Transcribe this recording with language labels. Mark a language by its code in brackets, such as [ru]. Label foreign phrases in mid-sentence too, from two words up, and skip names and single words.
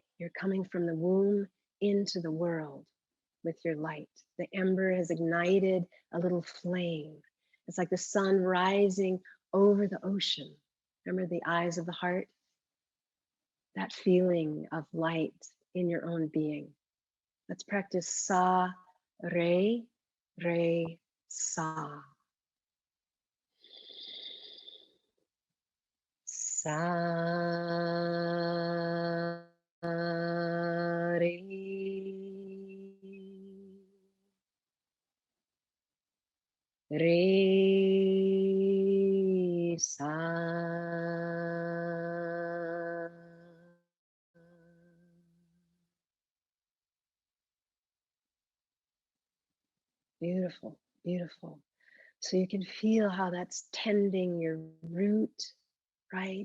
[en] You're coming from the womb into the world with your light. The ember has ignited a little flame. It's like the sun rising over the ocean. Remember the eyes of the heart? That feeling of light in your own being. Let's practice sa, re, re, sa. Sa, re. Re, sa. Beautiful, beautiful. So you can feel how that's tending your root, right?